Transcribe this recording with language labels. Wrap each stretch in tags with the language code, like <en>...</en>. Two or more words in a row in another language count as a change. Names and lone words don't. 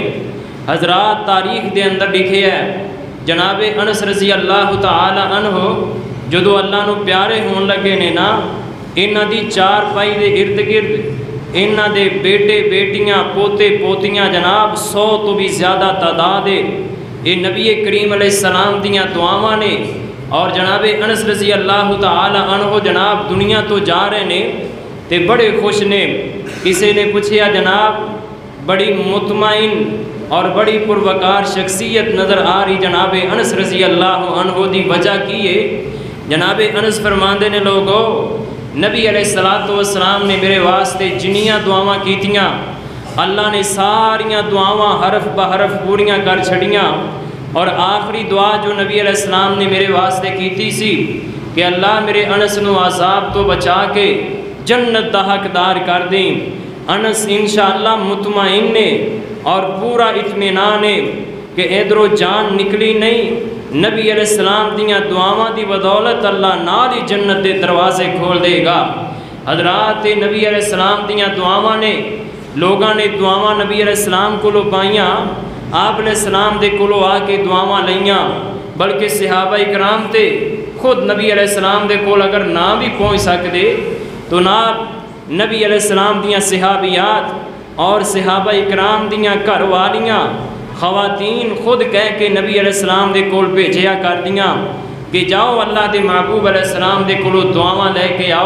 <pa>حضرات تاریخ دے اندر لکھے ہے جناب انس</pa> <ar>رضی اللہ تعالی عنہ</ar> <pa>جدو اللہ نو پیارے ہون لگے نے نا، انہاں دی 4 پائی دے ارد گرد انہاں دے بیٹے بیٹیاں پوتے پوتیاں جناب 100 تو بھی زیادہ تعداد ہے۔ یہ نبی کریم</pa> <ar>علیہ السلام</ar> <pa>دیاں دعاواں نے، اور جناب انس</pa> <ar>رضی اللہ تعالی عنہ</ar> <pa>جناب دنیا تو جا رہے نے تے بڑے خوش نے۔ کسی نے پوچھیا جناب بڑی مطمئن اور بڑی پروکار شخصیت نظر آ رہی جناب انس</pa> <ar>رضی اللہ عنہ</ar> <pa>دی وجہ کی ہے؟ جناب انس فرماندے نے لوگو نبی</pa> <ar>علیہ الصلوۃ والسلام</ar> <pa>نے میرے واسطے جنیاں دعاواں کیتیاں، اللہ نے ساریاں دعاواں حرف بحرف پوریاں کر چھڑیاں، اور آخری دعا جو نبی</pa> <ar>علیہ السلام</ar> <pa>نے میرے واسطے کیتی سی کہ اللہ میرے انس نو عذاب تو بچا کے جنت دا حقدار کر دیں۔ انس</pa> <ar>انشاءاللہ</ar> <pa>مطمئن نے اور پورا اطمینان ہے کہ ادھروں جان نکلی نہیں، نبی</pa> <ar>علیہ السلام</ar> <pa>دیاں دعاواں دی بدولت اللہ نال ہی جنت دے دروازے کھول دے گا۔ حضرات نبی</pa> <ar>علیہ السلام</ar> <pa>دیاں دعاواں نے، لوگاں نے دعاواں نبی</pa> <ar>علیہ السلام</ar> <pa>کو پائیاں، آپ</pa> <ar>علیہ السلام</ar> <pa>دے کولو آ کے دعاواں لیاں، بلکہ صحابہ اکرام تے خود نبی</pa> <ar>علیہ السلام</ar> <pa>دے کول اگر نہ بھی پہنچ سکتے تو نہ نبی</pa> <ar>علیہ السلام</ar> <pa>دیاں صحابیات اور صحابہ اکرام دیاں گھر والیاں خواتین خود کہہ کے نبی</pa> <ar>علیہ السلام</ar> <pa>دے کول بھیجیا کر دیاں، کہ جاؤ اللہ دے محبوب</pa> <ar>علیہ السلام</ar> <pa>دے کولو دعاواں لے کے آؤ۔</pa>